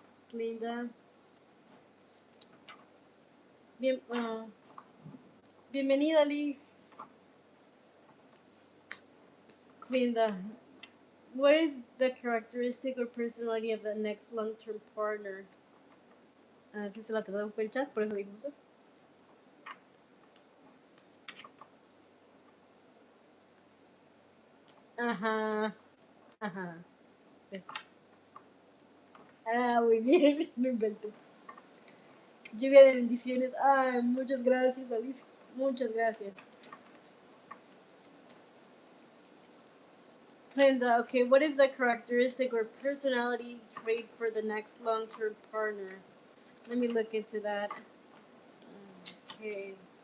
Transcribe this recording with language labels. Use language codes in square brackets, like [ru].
[es] Clinda. Bien, bienvenida, Liz. [en] Clinda. What is the characteristic or personality of the next long-term partner? [es] Si se la traduzco el chat, por eso dijo eso. Ajá, ajá. Ah, muy bien, no inventé. Lluvia de bendiciones. Ay, muchas gracias, Alice. Muchas gracias. [en] Linda, okay, what is the characteristic or personality trait for the next long-term partner? Let me look into that. Okay.